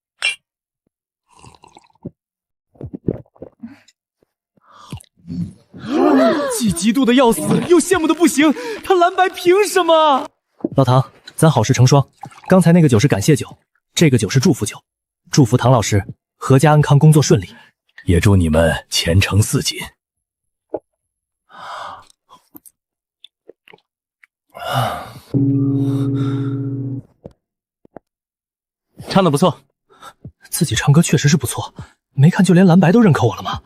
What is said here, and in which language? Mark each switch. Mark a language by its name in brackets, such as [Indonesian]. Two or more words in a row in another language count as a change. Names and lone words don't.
[Chinese] 既嫉妒的要死，又羡慕的不行。他蓝白凭什么？老唐，咱好事成双。刚才那个酒是感謝酒，这個酒是祝福酒。祝福唐老師闔家安康，工作順利，也祝你們前程似錦。唱得不錯，自己唱歌確實是不錯，沒看就連藍白都認可我了嗎？